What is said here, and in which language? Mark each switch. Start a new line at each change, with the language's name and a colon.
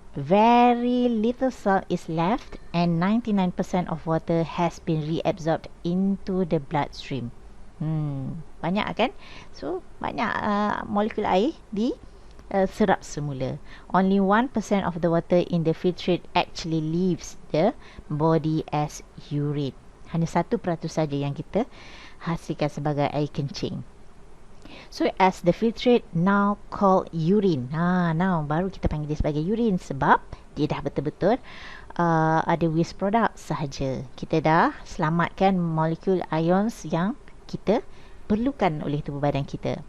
English: Very little salt is left and 99% of water has been reabsorbed into the bloodstream.
Malay: Banyak kan? So banyak molekul air serap semula.
English: Only 1% of the water in the filtrate actually leaves the body as urine.
Malay: Hanya 1% saja yang kita hasilkan sebagai air kencing.
English: So as the filtrate now called urine.
Malay: Now baru kita panggil dia sebagai urine sebab dia dah betul-betul ada waste product sahaja. Kita dah selamatkan molekul ions yang kita perlukan oleh tubuh badan kita.